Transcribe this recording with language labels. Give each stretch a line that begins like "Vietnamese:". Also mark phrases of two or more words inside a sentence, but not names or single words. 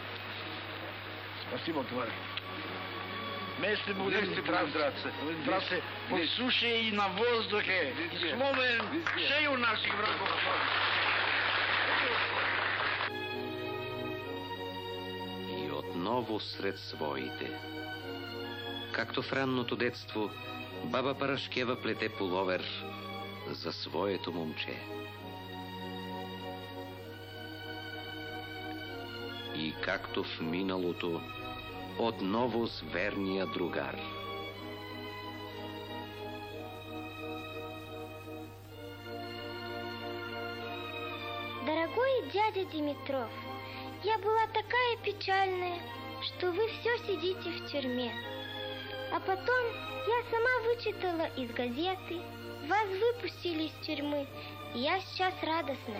Russian: Спасибо, товарищ. Вместе будем драться. Драться по суше и на воздухе. И словом шею наших врагов.
Bulgarian: И отново сред своите. Както в ранното детство, баба Парашкева плете пуловер за своето момче. И както в миналото, отново с верния другар.
Russian: Дорогой дядя Димитров, я была такая печальная, что вы все сидите в тюрьме. А потом я сама вычитала из газеты, вас выпустили из тюрьмы, и я сейчас радостная.